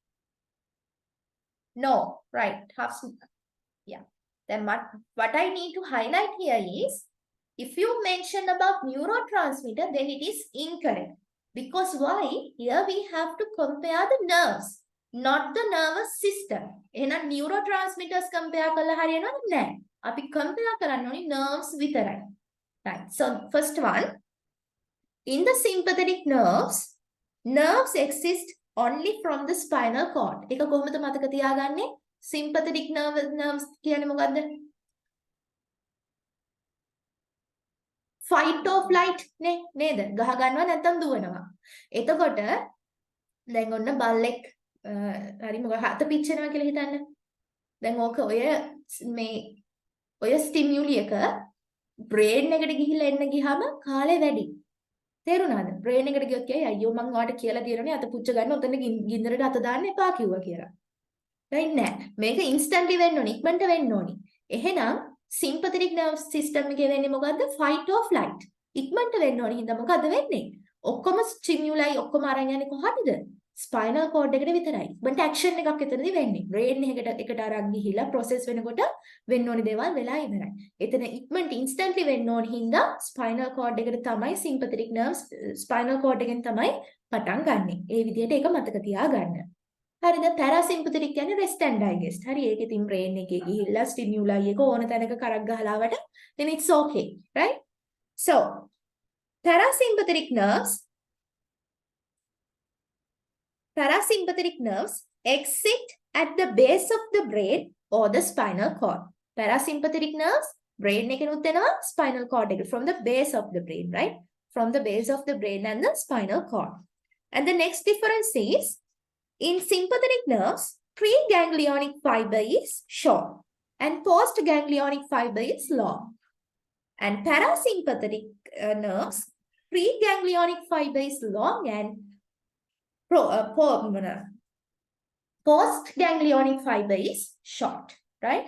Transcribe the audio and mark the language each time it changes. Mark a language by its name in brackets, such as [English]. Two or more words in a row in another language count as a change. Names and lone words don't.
[English] No, right. Yeah. Then what I need to highlight here is, if you mention about neurotransmitter, then it is incorrect. Because why? Here we have to compare the nerves, not the nervous system. [Sinhala] එහෙනම් neurotransmitters compare කළා හරියනවද නැහැ. අපි compare කරන්න ඕනේ nerves විතරයි. [English] Right. So first one, in the sympathetic nerves exist only from the spinal cord. [Sinhala] ඒක කොහොමද මතක තියාගන්නේ? [English] Sympathetic nerves [Sinhala] කියන්නේ මොකද්ද? [English] Fight or flight [Sinhala] නේ නේද? ගහ ගන්නවා නැත්නම් දුවනවා. එතකොට දැන් ඔන්න බල්ලෙක් හරි මොකක් හත පිච්චෙනවා කියලා හිතන්න. දැන් ඕක ඔය ස්ටිමියුලි එක බ්‍රේන් එකට ගිහිල්ලා එන්න ගියාම කාලේ වැඩි. තේරුණාද? බ්‍රේන් එකට ගියොත් කියයි අයියෝ මං ඔයාලට කියලා තියෙනනේ අත පුච්ච ගන්න ඔතන ගින්දරට අත දාන්න එපා කිව්වා කියලා. right නෑ. මේක ඉන්ස්ටන්ට්ලි වෙන්න ඕනේ. ඉක්මනට වෙන්න ඕනේ. එහෙනම් [English] sympathetic nerve system [Sinhala] එකේ වෙන්නේ මොකද්ද? [English] fight or flight. [Sinhala] ඉක්මනට වෙන්න ඕනේ. හින්දා මොකද්ද වෙන්නේ? ඔක්කොම stimuli ඔක්කොම අරන් යන්නේ කොහටද? [English] spinal cord [Sinhala] එකට විතරයි. ඉක්මනට action එකක් එතනදී වෙන්නේ. brain එකට අරන් ගිහිලා process වෙනකොට වෙන්න ඕනේ දේවල් වෙලා ඉවරයි. එතන ඉක්මනට instantly වෙන්න ඕනේ හින්දා [English] spinal cord [Sinhala] එකට තමයි [English] sympathetic nerves spinal cord [Sinhala] එකෙන් තමයි පටන් ගන්නෙ. ඒ විදිහට ඒක මතක තියාගන්න. හරිද? parasympathetic කියන්නේ [English] rest and digest. [Sinhala] හරි ඒක ඉතින් brain එකේ ගිහිල්ලා stimuli එක ඕන තැනක කරක් ගහලාවට [English] then it's okay, right? So parasympathetic nerves exit at the base of the brain or the spinal cord. Parasympathetic nerves brain [Sinhala] එකෙනුත් එනවා [English] spinal cord එක from the base of the brain, right? From the base of the brain and the spinal cord. And the next difference is, in sympathetic nerves, pre-ganglionic fiber is short and post-ganglionic fiber is long. And parasympathetic nerves, pre-ganglionic fiber is long and post-ganglionic fiber is short, right?